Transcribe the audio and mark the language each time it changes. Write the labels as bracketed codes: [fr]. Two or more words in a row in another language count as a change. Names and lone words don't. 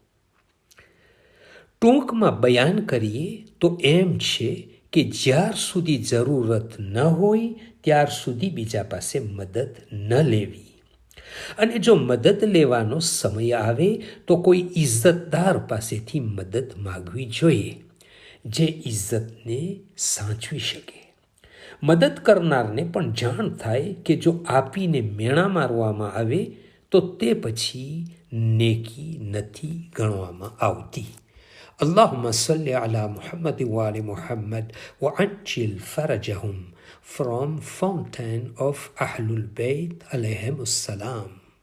[gu] ટૂંકમાં બયાન કરીએ તો એમ છે કે જ્યાર સુધી જરૂરત ન હોય ત્યાર સુધી બીજા પાસે મદદ ન લેવી, અને જો મદદ લેવાનો સમય આવે તો કોઈ ઇજ્જતદાર પાસેથી મદદ માગવી જોઈએ, જે ઇજ્જતને સાચવી શકે. મદદ કરનારને પણ જાણ થાય કે જો આપીને મેણા મારવામાં આવે તો તે પછી નેકી નથી ગણવામાં આવતી. [ar] اللهم صل على محمد وآل محمد وعجل فرجهم from Fountain of Ahlul Bayt alayhim السلام.